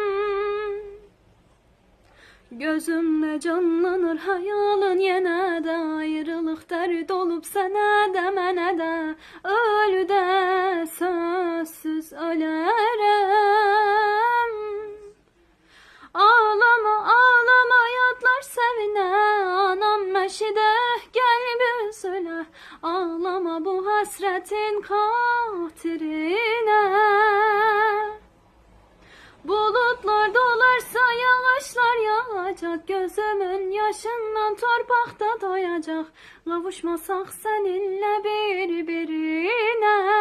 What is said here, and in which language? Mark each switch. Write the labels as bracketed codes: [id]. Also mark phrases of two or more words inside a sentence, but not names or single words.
[tr] Gözümle canlanır hayalın [az] yenə də, ayrılıq dərd olub sənə də, mənə də, ölüdə sözsüz ölərəm. Ağlama, ağlama yadlar sevinə, anam məşidə gəl bir söyle. Ağlama bu hasretin xatirinə. [tr] Bulutlar dolarsa yağışlar yağacak, gözümün yaşından torpaqda doyacak. Kavuşmasak seninle birbirine.